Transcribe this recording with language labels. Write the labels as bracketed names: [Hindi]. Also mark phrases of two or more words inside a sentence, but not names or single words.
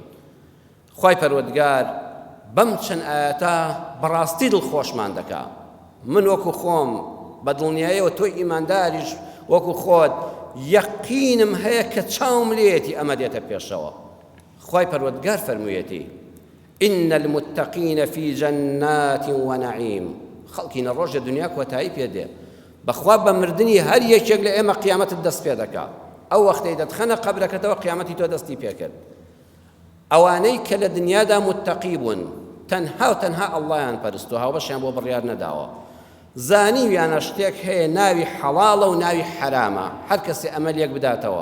[Central Kurdish] خوای پەروەردگار بەم چەند ئاەتە بەڕاستی دڵخۆشمان دەکا. من وەکو خۆم بە دڵنیاییەوە تۆی ئیمانداریش وەکو خۆت یەقینم هەیە کە چاوم لێتی ئەمە دێتە پێشەوە. خوای پەروەردگار فەرموویەتی [Arabic] إن المتقين في جنات ونعيم. [Central Kurdish] خەڵکی نەڕۆژە دنیا کۆتایی پێدێ بەخوا بە مردنی هەر یەکێک لە ئێمە قیامەتت دەست پێ دەکا. ئەو وەختەی دەتخەنە قەبرەکەتەوە قیامەتی تۆ دەستی پێکرد. ئەوانەی کە لە دنیادا متەقی بوون تەنها و تەنها ئەڵڵایان پەرست و هاوبەشیان بۆ بڕیار نەداوە، زانیویانە شتێک هەیە ناوی حەڵاڵە و ناوی حەرامە، هەر کەسێ ئەمە لێک بداتەوە.